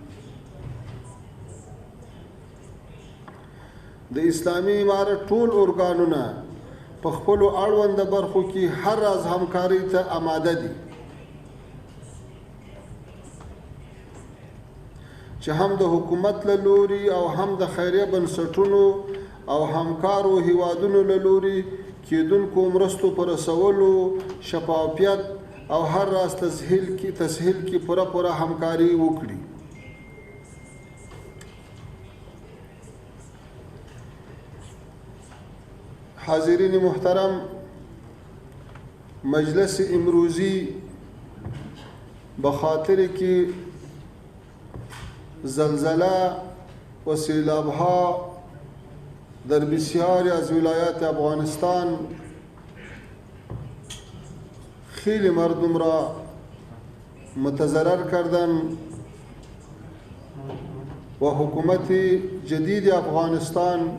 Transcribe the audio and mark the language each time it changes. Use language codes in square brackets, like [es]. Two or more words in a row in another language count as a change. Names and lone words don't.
[ps] د اسلامي امارت ټول ارګانونه په خپلو اړونده برخو کې هر راز همکارۍ ته آماده دي چې هم د حکومت له لوري او هم د خیریه بنسټونو او همکارو هیوادونو له لوري کېدونکو مرستو په رسولو شفافیت او هر راز تسهیل کې پوره همکاري وکړي. [fa] حاضرین محترم، مجلس امروزی بخاطر که زلزله و سیلابها در بسیاری از ولایات افغانستان خیلی مردم را متضرر کردن و حکومت جدید افغانستان